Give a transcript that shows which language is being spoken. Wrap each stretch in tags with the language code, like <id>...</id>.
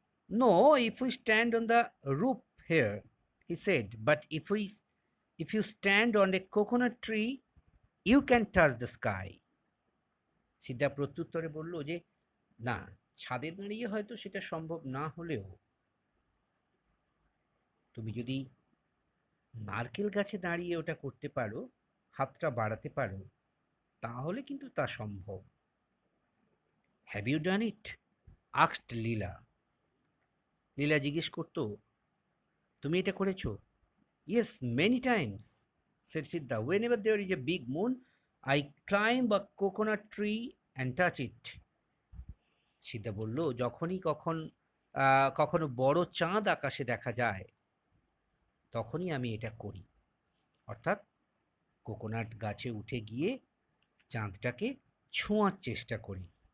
<en>No, if we stand on the roof here, he said, but if you stand on a coconut tree, you can touch the sky.</en> <bn>সিদ্ধা প্রত্যুত্তরে বলল যে, না, ছাদে দাঁড়িয়ে হয়তো সেটা সম্ভব না হলেও তুমি যদি নারকেল গাছে দাঁড়িয়ে ওটা করতে পারো, হাতটা বাড়াতে পারো, তাহলে কিন্তু তা সম্ভব।</bn> <en>Have you done it? Asked Leela.</en> <bn>লীলা জিজ্ঞেস করতো, তুমি এটা করেছো?</bn> <en>Yes, many times, said Siddha. whenever there is a big moon, I climb a coconut tree and touch it.</en> <bn>সিদ্ধা বলল, যখনই কখনো বড় চাঁদ আকাশে দেখা যায়, তখনই আমি এটা করি, অর্থাৎ কোকোনাট গাছে উঠে গিয়ে চাঁদটাকে ছোঁয়ার চেষ্টা করি।</bn>